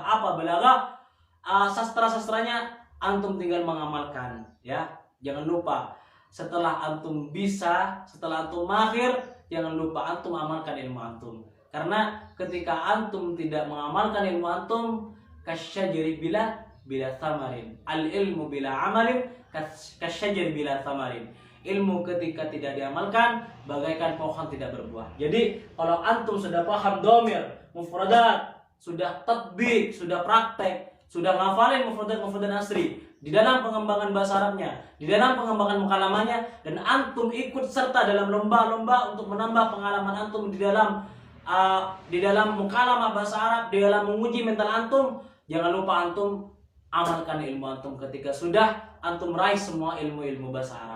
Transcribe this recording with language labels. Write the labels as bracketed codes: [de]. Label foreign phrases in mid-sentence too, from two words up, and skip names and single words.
[id] Apa balaghah? Sastra-sastranya antum tinggal mengamalkan ya. Jangan lupa setelah antum bisa, setelah antum mahir, jangan lupa antum amalkan ilmu antum. Karena ketika antum tidak mengamalkan ilmu antum, [ar] كالشجر بلا بلا ثمر. العلم بلا عمل كالشجر بلا ثمر. [id] Ilmu ketika tidak diamalkan bagaikan pohon tidak berbuah. Jadi kalau antum sudah paham dhamir, mufradat, sudah tatbik, sudah praktek, sudah ngafalin [ar] مفردات عصري [id] di dalam pengembangan bahasa Arabnya, di dalam pengembangan mukalamannya, dan antum ikut serta dalam lomba-lomba untuk menambah pengalaman antum di dalam mukalamah bahasa Arab, di dalam menguji mental antum, jangan lupa antum amalkan ilmu antum ketika sudah antum raih semua ilmu-ilmu bahasa Arab.